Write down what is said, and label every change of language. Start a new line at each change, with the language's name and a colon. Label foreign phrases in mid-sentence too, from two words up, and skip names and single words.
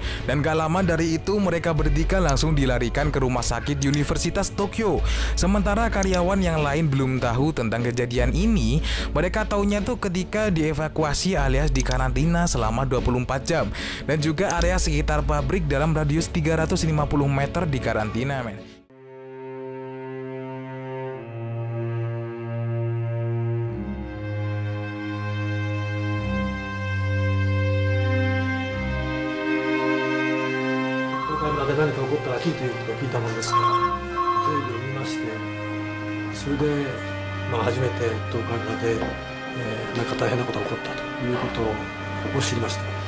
Indonesian: Dan gak lama dari itu mereka bertiga langsung dilarikan ke rumah sakit Universitas Tokyo. Sementara karyawan yang lain belum tahu tentang kejadian ini. Mereka taunya tuh ketika dievakuasi alias dikarantina selama 24 jam dan juga area sekitar pabrik dalam radius 350 meter dikarantina men.
Japanese: 聞いていると聞いたものですが、テレビを見まして、それで、初めて東海村で、なんか大変なことが起こったということを知りました。